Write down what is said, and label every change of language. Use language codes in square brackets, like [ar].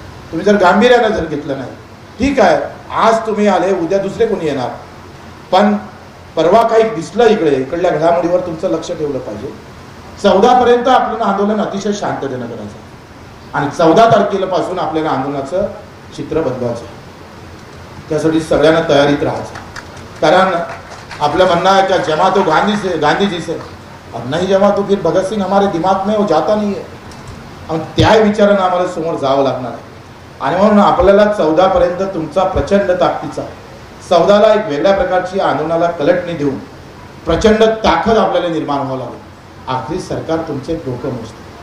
[mr] तुम्ही जर गांभीर्यानं जर घेतलं नाही, ठीक आहे आज तुम्ही आले, उद्या दुसरे कोणी येणार, पण परवा काही दिसलं इकडल्या घडामोडीवर तुमचं लक्ष ठेवलं पाहिजे. 14 पर्यंत आपल्याला आंदोलन अतिशय शांततेनं करायचं आणि 14 तारखेपासून आपल्याला आंदोलनाचं चित्र बदलवायचं. त्यासाठी सगळ्यांना तयारीत राहायचं. कारण आपलं म्हणणं आहे कि [hi] जमा तो गांधी जी से और नहीं जमा तो फिर भगत सिंह हमारे दिमाग में वो जाता नहीं है. [mr] आणि त्या विचारानं आम्हाला समोर जावं लागणार आहे. आणि म्हणून आपल्याला 14 पर्यंत तुमचा प्रचंड ताकदीचा, 14ला एक वेगळ्या प्रकारची आंदोलनाला कलटणी देऊन प्रचंड ताकद आपल्याला निर्माण व्हावं लागेल. आखरी सरकार तुमचे डोकं मोजते.